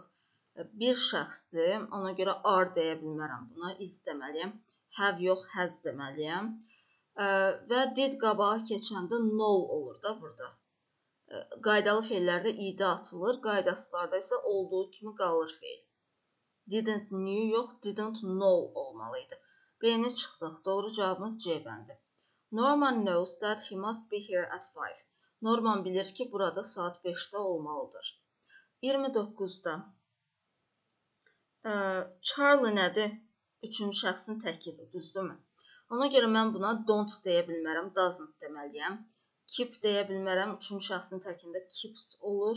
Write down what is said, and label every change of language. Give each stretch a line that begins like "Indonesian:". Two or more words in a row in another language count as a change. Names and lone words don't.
Azerbaijani: Bir şəxsdir, ona görə are deyə bilmərəm. Buna is deməliyəm. Have yox, has deməliyəm. Və did qabağa keçəndə know olur da burada. Qaydalı fe'llərdə idi atılır, qaydasızlarda isə olduğu kimi qalır fe'l.
English: Didn't knew
Azerbaijani: yox,
English: didn't know
Azerbaijani: olmalıydı. B-ni çıxdıq. Doğru cavabımız C bəndi.
English: Norman knows that he must be here at 5.
Azerbaijani: Norman bilir ki, burada saat 5-də olmalıdır. 29-da. Charlie nədir? Üçüncü şəxsin təkidir, düzdürmü? Ona görə mən buna don't deyə bilmərəm, doesn't deməliyəm. Keep deyə bilmərəm, üçüncü şəxsin təkində keeps olur.